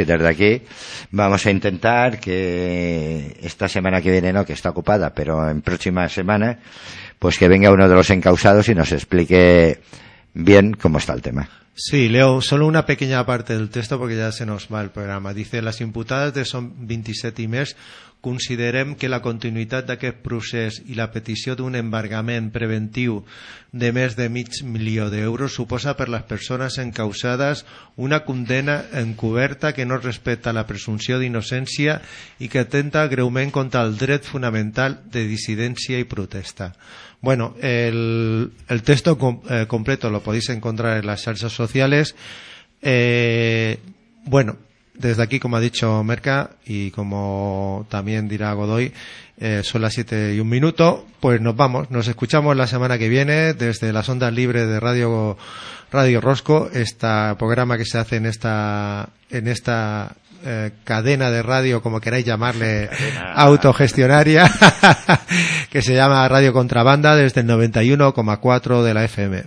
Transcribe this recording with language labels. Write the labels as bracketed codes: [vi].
[es] Y desde aquí vamos a intentar que esta semana que viene, no, que está ocupada, pero en próxima semana, pues que venga uno de los encausados y nos explique bien cómo está el tema. Sí, leo solo una pequeña parte del texto porque ya se nos va el programa. Dice: las imputadas de son 27 [ca] i més considerem que la continuïtat d'aquest procés i la petició d'un embargament preventiu de més de mig milió d'euros suposa per les persones encausades una condena encoberta que no respecta la presumpció d'innocència i que atenta greument contra el dret fonamental de dissidència i protesta. [es] Bueno, el texto completo lo podéis encontrar en las xarxes sociales. Bueno, desde aquí, como ha dicho Merca y como también dirá Godoy, son las 7:01, pues nos vamos, nos escuchamos la semana que viene desde las ondas libres de Radio Rosco, este programa que se hace en esta cadena de radio, como queráis llamarle, autogestionaria, que se llama Radio Contrabanda, desde el 91,4 de la FM.